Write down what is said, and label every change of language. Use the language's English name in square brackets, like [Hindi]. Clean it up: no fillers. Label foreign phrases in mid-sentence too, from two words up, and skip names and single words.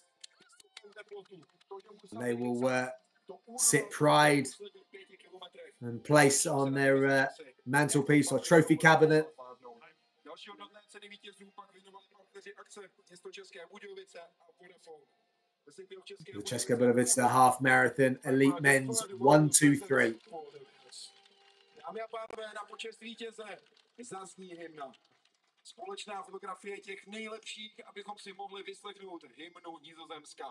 [English] And they will sit pride and place on their mantelpiece or trophy cabinet. The České Budějovice half marathon elite men's 1, 2, 3. [Czech] Společná fotografie těch nejlepších, abychom si mohli vyslechnout hymnu Nizozemska.